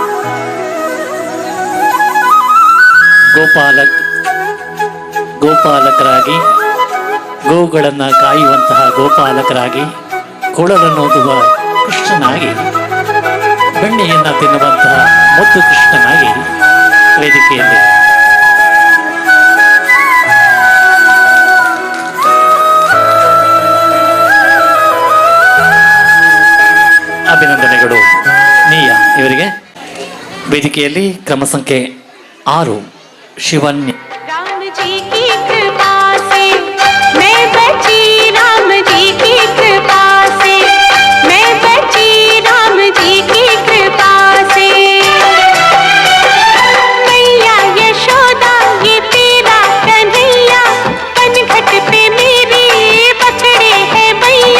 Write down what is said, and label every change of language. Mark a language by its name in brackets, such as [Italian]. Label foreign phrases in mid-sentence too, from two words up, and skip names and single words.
[Kannada] ಗೋಪಾಲಕರಾಗಿ ಗೋಗಳನ್ನು ಕಾಯುವಂತಹ ಗೋಪಾಲಕರಾಗಿ ಕೊಳಲನ್ನೋದುವ ಕೃಷ್ಣನಾಗಿ ಬೆಣ್ಣೆಯನ್ನು ತಿನ್ನುವಂತಹ ಮುದ್ದು ಕೃಷ್ಣನಾಗಿ ವೇದಿಕೆಯಲ್ಲಿ ಅಭಿನಂದನೆಗಳು ನೀಯ ಇವರಿಗೆ. ವೇದಿಕೆಯಲ್ಲಿ ಕ್ರಮ ಸಂಖ್ಯೆ 6 ಶಿವನ್ಯ. [Hindi] राम जी की कृपा से मैं बची, राम जी की कृपा से मैं बची, राम जी की कृपा से। मैया यशोदा ये तेरा कन्हैया, पनघट पे मेरी पकड़े है मैया।